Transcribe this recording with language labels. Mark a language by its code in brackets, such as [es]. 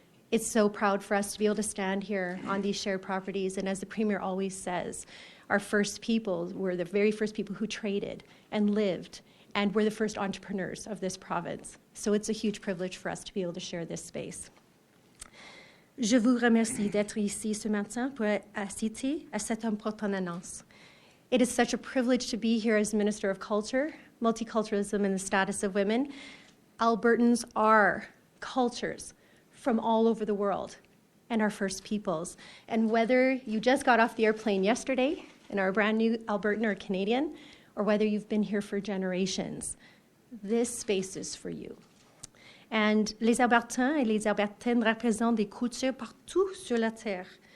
[en] It's so proud for us to be able to stand here on these shared properties, and as the Premier always says, our first people were the very first people who traded and lived, and were the first entrepreneurs of this province. So it's a huge privilege for us to be able to share this space. [fr] Je vous remercie d'être ici ce matin pour assister à cette importante annonce. [en] It is such a privilege to be here as Minister of Culture, Multiculturalism, and the Status of Women. Albertans are cultures from all over the world and our First Peoples. And whether you just got off the airplane yesterday and are a brand new Albertan or Canadian, or whether you've been here for generations, this space is for you. And [fr] les Albertains et les Albertaines représentent des cultures partout sur la Terre.